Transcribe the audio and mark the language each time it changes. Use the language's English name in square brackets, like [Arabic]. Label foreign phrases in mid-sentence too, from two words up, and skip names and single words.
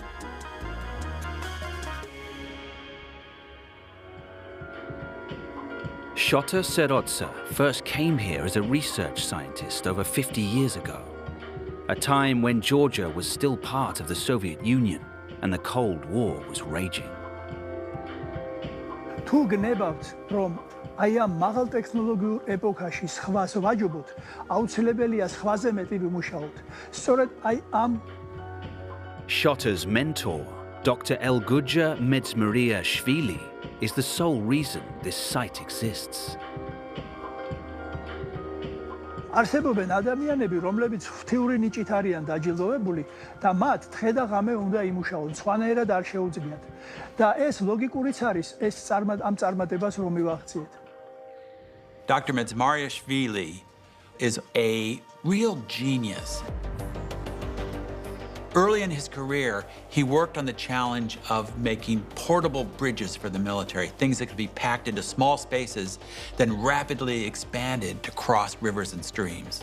[English] Shota Serodza first came here as a research scientist over 50 years ago, a time when Georgia was still part of the Soviet Union and the Cold War was raging. [Georgian] თუ გნებავთ, რომ აი ამ მაღალ ტექნოლოგიურ ეპოქაში სხვას ვაჯობოთ, აუცილებელია სხვაზე მეტი ვიმუშაოთ. სწორედ აი ამ [English] Shota's mentor, Dr. Elguja Medzmariashvili, is the sole reason this site exists. [Georgian] არსებობენ ადამიანები, რომლებიც ღვთიური ნიჭით არიან დაჯილდოვებული და მათ დღე და ღამე უნდა იმუშაონ, სხვანაირად არ შეუძლიათ. და ეს ლოგიკურიც არის ეს ამ წარმატებას რომ მივახციეთ. [English] Dr. Medzmariashvili is a real genius. Early in his career, he worked on the challenge of making portable bridges for the military, things that could be packed into small spaces, then rapidly expanded to cross rivers and streams.